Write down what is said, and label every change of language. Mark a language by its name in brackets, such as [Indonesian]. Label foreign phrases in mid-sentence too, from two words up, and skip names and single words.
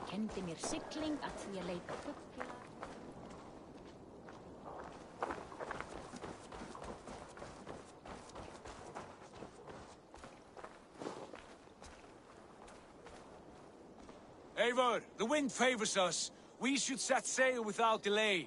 [Icelandic] kenndi mér sigling að því að leita fugla. [English] Eivor, the wind favors us. We should set sail without delay.